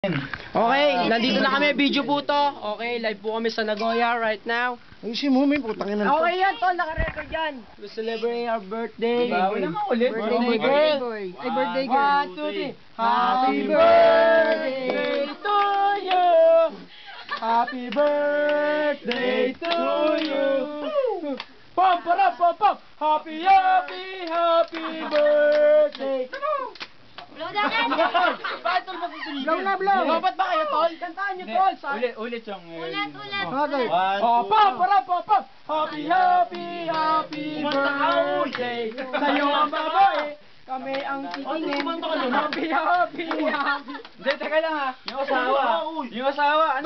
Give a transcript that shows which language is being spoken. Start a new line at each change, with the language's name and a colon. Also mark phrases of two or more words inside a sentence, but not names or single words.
Filipino: Okay, nandito na kami, video po to. Okay, live po kami sa Nagoya
English: right now.
Filipino: Ayusin mo, may putang ina. Okay yan, tol, naka-record yan.
English: We celebrate our birthday.
Filipino: Wala ka ulit.
English: Birthday girl. Ay, birthday girl. 1, 2, 3. Happy birthday to you. Happy birthday to you. Pom, para, pom, pom. Happy, happy, happy birthday.
Filipino: Blow na. Bakit tol matutuloy? Blow na, blow. Dapat ba kayo, tol? Kantaan nyo, tol. Ulit yung... Ulat. Okay. Oh, pop, para, pop, pop.
English: Happy, happy, happy birthday.
Filipino: Sa'yo ang babae. Kami ang titingin.
English: Happy, happy, happy.
Filipino: Hindi, teka lang ha. Yung asawa. Ano?